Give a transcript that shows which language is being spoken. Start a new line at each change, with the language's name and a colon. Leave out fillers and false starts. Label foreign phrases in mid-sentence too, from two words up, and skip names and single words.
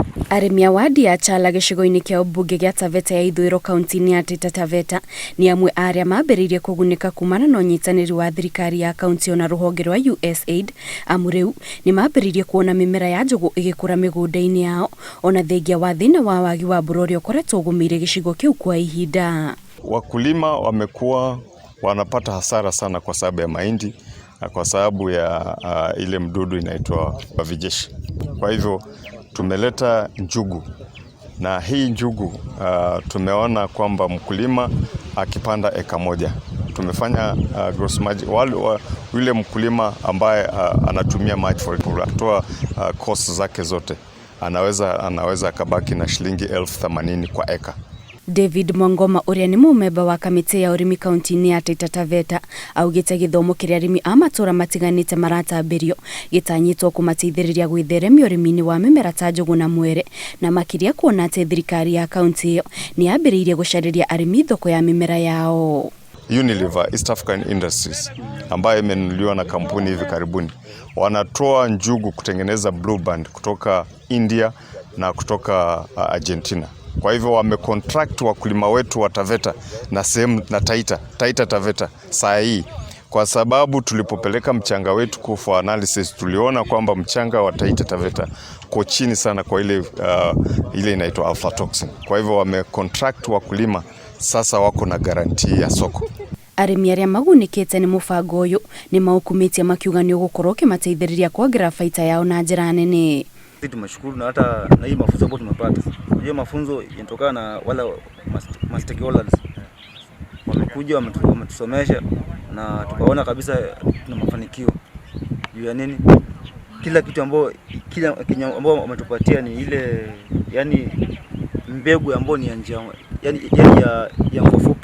Kikuyu: Arĩmi a wadi ya Chala gĩcigo-inĩ kĩa mbunge gĩa Taveta ya ithũĩro kaunti-inĩ ya Taita Taveta ni amwe arĩa mambĩrĩirie kũgunĩka kumana na ũnyitanĩri wa thirikari ya kaunti na rũhonge rwa USAID. Amu rĩu ni mambĩrĩirie kuona mĩmera ya njũgũ ĩgĩkũra mĩgũnda-inĩ yao ona thengia wa thĩna wa wagi wa mbura ũrĩa ũkoretwo ũgũmĩire gĩcigo kĩu kwa ihinda.
Swahili: Wakulima wamekuwa wanapata hasara sana kwa sababu ya mahindi na kwa sababu ya ile mdudu inaitwa wavijeshi. Kwa hivyo tumeleta njugu na hii njugu tumeona kwamba mkulima akipanda eka moja tumefanya
English: gross margin
Swahili: yule mkulima ambaye anatumia maji for kutoa cost zake zote anaweza akabaki na shilingi 80,000 kwa eka.
Kikuyu: David Mwangoma ũrĩa nĩ mũmemba wa kamĩtĩ ya ũrĩmi kaunti-inĩ ya Taita Taveta augĩte gĩthomo kĩrĩa arĩmi a matũra matiganĩte maratambĩrio gĩtanyĩtwo kũmateithĩrĩria gwĩtheremia ũrĩmi-inĩ wa mĩmera ta njũgũ na mwere na makĩria kuona atĩ thirikari ya kaunti ĩyo nĩ yambĩrĩirie gũcarĩria arĩmi thoko ya mĩmera yao.
Swahili: Unilever East African Industries ambayo imenunuliwa na kampuni hivi karibuni wanatoa njugu kutengeneza Blue Band kutoka India na kutoka Argentina. Kwa hivyo wamecontract wakulima wetu wa Taveta na sehemu na Taita Taveta saa hii, kwa sababu tulipopeleka mchanga wetu
English: for analysis
Swahili: tuliona kwamba mchanga wa Taita Taveta uko chini sana kwa ile inaitwa aflatoxin. Kwa hivyo wamecontract wakulima sasa wako na guarantee ya soko.
Kikuyu: Arĩmi arĩa magunĩkĩte nĩ mũbango ũyũ nĩ maukumĩtie makiuga nĩ ũgũkorwo ũkĩmateithĩrĩria kuongerera baita yao na njĩra nene.
Swahili: Tumeshukuru na hata na hii mafunzo ambayo tumepata. Unajua mafunzo yanatokana na wala stakeholders. Wamekuja wametusomesha na tukaona kabisa tuna mafanikio. Juu ya nini? Kila kitu ambao wametupatia ni ile yani mbegu ambayo ni ya njia ya mfupi.